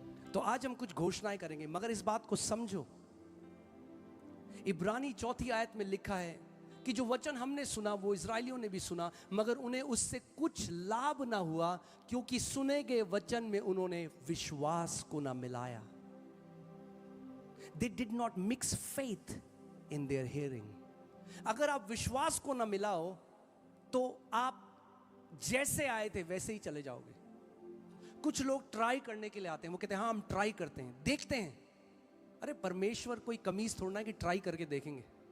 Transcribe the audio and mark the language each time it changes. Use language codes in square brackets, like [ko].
[hi] तो आज हम कुछ घोषणाएं करेंगे, मगर इस बात को समझो। इब्रानी 4 आयत में लिखा है कि जो वचन हमने सुना वो इजरायलियों ने भी सुना, मगर उन्हें उससे कुछ लाभ ना हुआ, क्योंकि सुने गए वचन में उन्होंने विश्वास को ना मिलाया। [en] They did not mix faith in their hearing. [hi] अगर आप विश्वास को ना मिलाओ तो आप जैसे आए थे वैसे ही चले जाओगे। कुछ लोग ट्राई करने के लिए आते हैं, वो कहते हैं हाँ हम ट्राई करते हैं, देखते हैं। अरे परमेश्वर कोई कमीज थोड़ना है कि ट्राई करके देखेंगे।